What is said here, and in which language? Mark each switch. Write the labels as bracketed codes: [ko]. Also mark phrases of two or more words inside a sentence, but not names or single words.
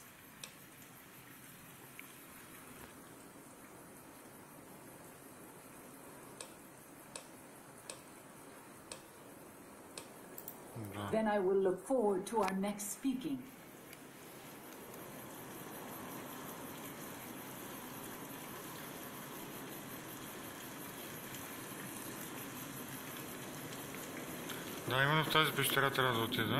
[en] Then I will look forward to our next speaking. [bg] Да, именно в тази пещера трябва да отида.